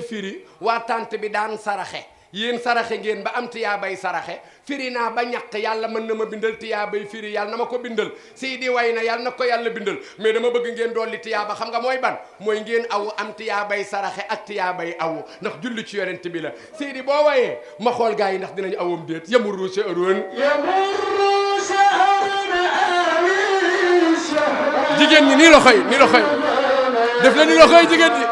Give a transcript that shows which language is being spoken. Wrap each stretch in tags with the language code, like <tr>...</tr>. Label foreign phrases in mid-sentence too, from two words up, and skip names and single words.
<wo>firi waa tànt bi daan saraxe yéen saraxe ngeen ba am tiyaabay saraxe firi naa ba ñàkk yàlla mën na ma bindal tiyaabay firi yàlla na ma ko bindal Sidi way na yàlla na ko yàlla bindal mais dama bëgg ngeen dolli tiyaaba xam nga mooy ban mooy ngeen awu am tiyaabay saraxe ak tiyaabay awu ndax julli ci yonent bi la Sidi boo wayee ma xool gars yi ndax dinañ awam déet</wo> <ar>يمر شهر يمر شهر أو شهران</ar> <wo>jigéen ñi nii loxoy def la ni loxoy jigéen ñi</wo>